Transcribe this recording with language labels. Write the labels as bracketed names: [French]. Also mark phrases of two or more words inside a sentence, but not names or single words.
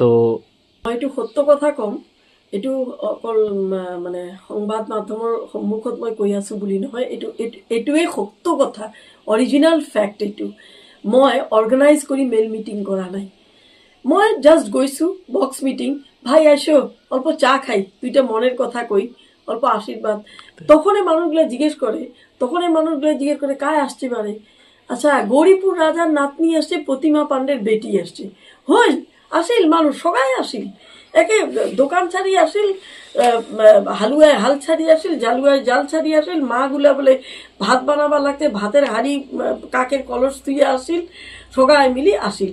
[Assamese] মই এইটো সত্য কথা ক'ম, এইটো অকল সংবাদ মাধ্যমৰ সন্মুখত মই কৈ আছোঁ বুলি নহয়, এইটোৱেই সত্য কথা, [English] original fact [Assamese] এইটো। মই অৰ্গেনাইজ কৰি মেল মিটিং কৰা নাই, মই জাষ্ট গৈছোঁ [English] box meeting, [Bangla] ভাই আসো অল্প চা খাই, দুইটা মনের কথা কই, অল্প আশীর্বাদ। তখনই মানুষগুলো জিজ্ঞেস করে কায় আসতে পারে? আচ্ছা, গৌরীপুর রাজার নাতনি আসছে, প্রতিমা পাণ্ডের বেটি আসছে, আসিল মানুষ সবাই আসিল, একে দোকান ছাড়ি আসিল, হালুয়ায় হাল ছাড়ি আসিল, জালুয়ায় জাল ছাড়ি আসিল, মাগুলা বলে ভাত বানাবার লাগতে ভাতের হাড়ি কাকের কলস তুইয়া আসিল, সবাই মিলি আসিল।